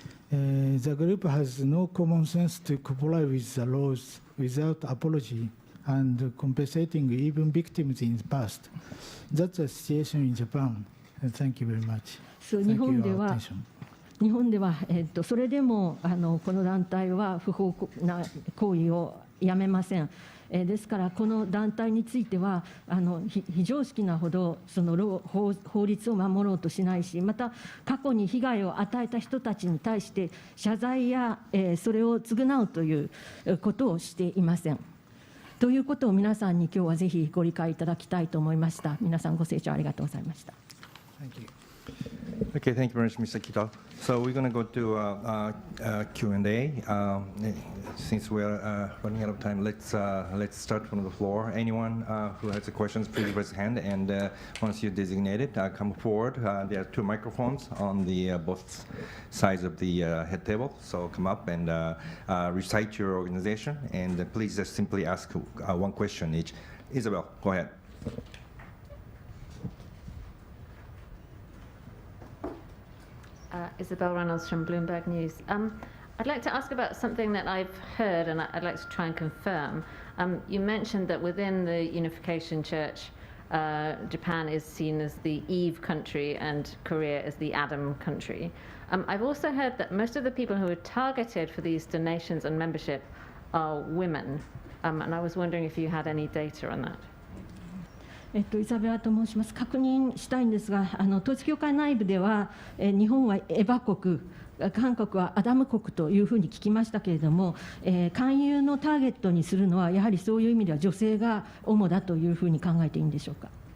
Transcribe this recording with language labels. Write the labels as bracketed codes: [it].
[en] The group has no common sense to comply with the laws without apology and compensating even victims in the past. That's the situation in Japan. Thank you very much. [ja] 日本では日本では、それでもこの団体は不法な行為をやめません。ですから、この団体については非常識なほどその法律を守ろうとしないし、また過去に被害を与えた人たちに対して謝罪やそれを償うということをしていません。ということを皆さんに今日はぜひご理解いただきたいと思いました。皆さんご清聴ありがとうございました。 [en] Okay, thank you very much, Mr. Kita. So we're going to go to Q&A. Since we're running out of time, let's start from the floor. Anyone who has questions, please raise your hand. And once you're designated, come forward. There are 2 microphones on the both sides of the head table. So come up and recite your organization. And please just simply ask 1 question each. Isabel, go ahead. Isabel Reynolds from Bloomberg News. I'd like to ask about something that I've heard, and I'd like to try and confirm. You mentioned that within the Unification Church, Japan is seen as the Eve country and Korea as the Adam country. I've also heard that most of the people who are targeted for these donations and membership are women, and I was wondering if you had any data on that. [ja] イザベラと申します。確認したいんですが、統一教会内部では、日本はエバ国、韓国はアダム国というふうに聞きましたけれども、勧誘のターゲットにするのは、やはりそういう意味では女性が主だというふうに考えていいんでしょうか。